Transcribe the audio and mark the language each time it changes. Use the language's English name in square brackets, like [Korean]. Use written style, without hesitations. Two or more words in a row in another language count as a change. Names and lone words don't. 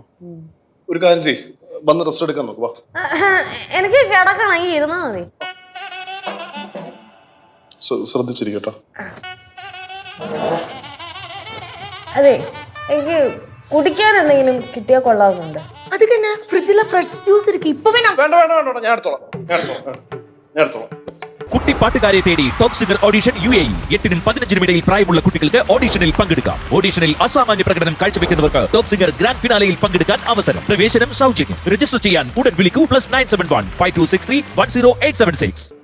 [Malayalam] ഒരു കാര്യം ചെയ്യ്, വന്ന് റെസ്റ്റ് എടുക്കാൻ നോക്കുക. എനിക്ക് കിടക്കണം, ഇരുന്നാ മതി. ശ്രദ്ധിച്ചിരിക്കട്ടോ. അതെ, എനിക്ക് കുടിക്കാൻ എന്തെങ്കിലും കിട്ടിയാൽ കൊള്ളാവുന്നുണ്ട്. [Tamil] அதுக்கு என்ன ஃப்ரிட்ஜ்ல ஃப்ரெஷ் ஜூஸ் இருக்கு, இப்ப வேணா. [Malayalam] വേണ്ട ഞാൻ എടുത്തോളാം. കുട്ടി പാട്ടുകാരെ തേടി ടോപ് സിംഗർ ഓഡിഷൻ UAE. 8-നും 15-നും ഇടയിൽ പ്രായമുള്ള കുട്ടികൾക്ക് ഓഡിഷനിൽ പങ്കെടുക്കാം. ഓഡിഷനിൽ അസാമാന്യ പ്രകടനം കാഴ്ചവെക്കുന്നവർക്ക് ടോപ് സിംഗർ ഗ്രാൻഡ് ഫിനാലയിൽ പങ്കെടുക്കാൻ അവസരം. പ്രവേശനം സൗജന്യം. രജിസ്റ്റർ ചെയ്യാൻ ഉടൻ വിളിക്കൂ. +971 5263 10876.